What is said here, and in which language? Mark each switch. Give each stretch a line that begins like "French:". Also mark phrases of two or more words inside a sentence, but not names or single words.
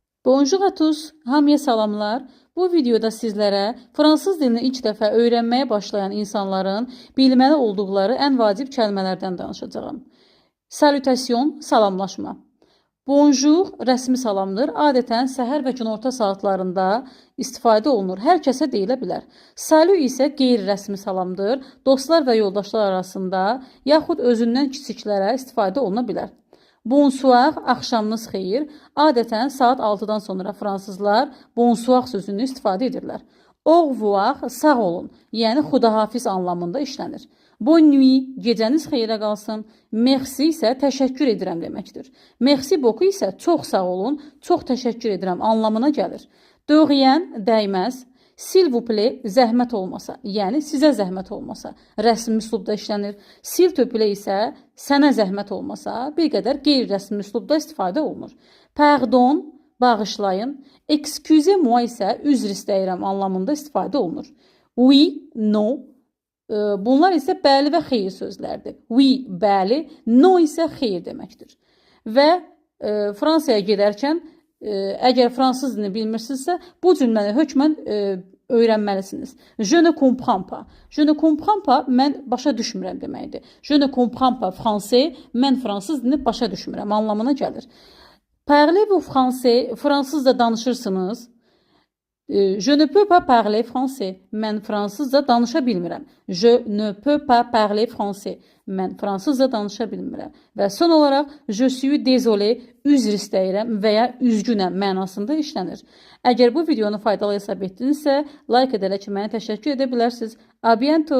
French: Bonjour à tous,
Azerbaijani: hamıya salamlar. Bu videoda sizlərə fransız dilini ilk dəfə öyrənməyə başlayan insanların bilməli olduqları ən vacib kəlmələrdən danışacağım. Salutation, salamlaşma. Bonjour rəsmi salamdır. Adətən səhər və günorta saatlarında istifadə olunur. Hər kəsə deyilə bilər. Salut isə qeyri-rəsmi salamdır. Dostlar və yoldaşlar arasında, yaxud özündən kiçiklərə istifadə oluna bilər. Bonsoir, axşamınız xeyir. Adətən saat 6-dan sonra fransızlar bonsoir sözünü istifadə edirlər.
French: Au revoir,
Azerbaijani: sağ olun, yəni xudahafiz anlamında işlənir.
French: Bonne nuit,
Azerbaijani: gecəniz xeyrə qalsın. Merci isə təşəkkür edirəm deməkdir.
French: Merci beaucoup
Azerbaijani: isə çox sağ olun, çox təşəkkür edirəm anlamına gəlir.
French: De rien, dəyməz. S'il vous plaît,
Azerbaijani: zəhmət olmasa, yəni sizə zəhmət olmasa, rəsmi üslubda işlənir.
French: S'il te plaît
Azerbaijani: isə sənə zəhmət olmasa, bir qədər qeyri-rəsmi üslubda istifadə olunur. Pardon, bağışlayın. Excusez-moi isə üzr istəyirəm anlamında istifadə olunur.
French: Oui, no.
Azerbaijani: Bunlar isə bəli və xeyir sözlərdir. Oui, bəli, no isə xeyir deməkdir. Və Fransaya gedərkən, əgər fransız dilini bilmirsinizsə, bu cümləni hökmən öyrənməlisiniz.
French: Je ne comprends pas. Je ne comprends pas,
Azerbaijani: mən başa düşmürəm deməkdir.
French: Je ne comprends pas français,
Azerbaijani: mən fransız dilini başa düşmürəm anlamına gəlir.
French: Parlez-vous français,
Azerbaijani: fransızca danışırsınız.
French: Je ne peux pas parler français.
Azerbaijani: Mən fransızca danışa bilmirəm.
French: Je ne peux pas parler français.
Azerbaijani: Mən fransızca danışa bilmirəm. Və son olaraq,
French: je suis désolé,
Azerbaijani: üzr istəyirəm və ya üzgünəm mənasında işlənir. Əgər bu videonu faydalı hesab etdinizsə, like edərək mənə təşəkkür edə bilərsiniz.
French: A bientôt.